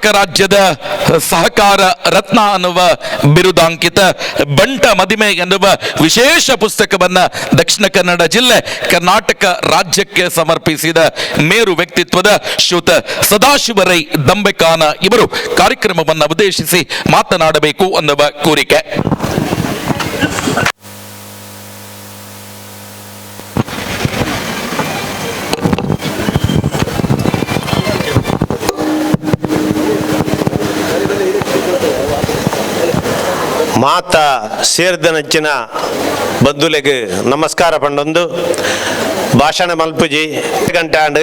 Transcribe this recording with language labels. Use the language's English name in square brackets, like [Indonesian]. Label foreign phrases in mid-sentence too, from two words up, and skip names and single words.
[Kannada] ರಾಜ್ಯದ ಸಹಕಾರ ರತ್ನ ಅನ್ನುವ ಬಿರುದಾಂಕಿತ ಬಂಟ ಮದಿಮೆ ಎನ್ನುವ ವಿಶೇಷ ಪುಸ್ತಕವನ್ನ ದಕ್ಷಿಣ ಕನ್ನಡ ಜಿಲ್ಲೆ ಕರ್ನಾಟಕ ರಾಜ್ಯಕ್ಕೆ ಸಮರ್ಪಿಸಿದ ಮೇರು ವ್ಯಕ್ತಿತ್ವದ ಶ್ರೀಯುತ ಸದಾಶಿವರೈ ದಂಬೆಕಾನ ಇವರು ಕಾರ್ಯಕ್ರಮವನ್ನು ಉದ್ದೇಶಿಸಿ ಮಾತನಾಡಬೇಕು ಅನ್ನುವ ಕೋರಿಕೆ. [Tulu] ಮಾತ ಸೇರಿದನಂಚಿನ ಬಂಧುಲೆಗೆ ನಮಸ್ಕಾರ ಪಂಡೊಂದು ಭಾಷಣ ಮಲ್ಪುಜಿ ಗಂಟಾಂಡು